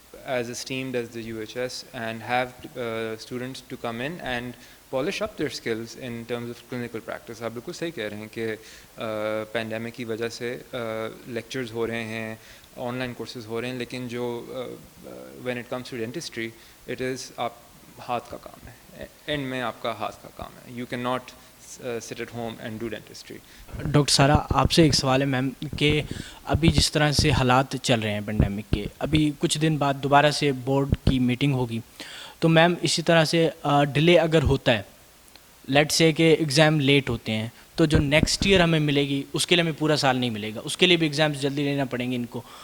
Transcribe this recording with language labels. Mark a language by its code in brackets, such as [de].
[en] as esteemed as the UHS and have students to come in and polish up their skills in terms of clinical practice. [ur] آپ بالکل صحیح کہہ رہے ہیں کہ پینڈیمک کی وجہ سے لیکچرز ہو رہے ہیں, آن لائن کورسز ہو رہے ہیں, لیکن جو [en] when it comes to dentistry it is [ur] آپ ہاتھ کا کام ہے, اینڈ میں آپ کا ہاتھ کا کام ہے. [en] You cannot sit at home and do dentistry. [ur] Doctor سارا آپ سے ایک سوال ہے میم کہ ابھی جس طرح سے حالات چل رہے ہیں پینڈیمک کے, ابھی کچھ دن بعد دوبارہ سے بورڈ کی میٹنگ ہوگی, تو میم اسی طرح سے ڈیلے اگر ہوتا ہے, لیٹ سے کہ ایگزام لیٹ ہوتے ہیں, تو جو نیکسٹ ایئر ہمیں ملے گی اس کے لیے ہمیں پورا سال نہیں ملے گا, اس کے لیے بھی ایگزامس جلدی لینا پڑیں گے ان کو.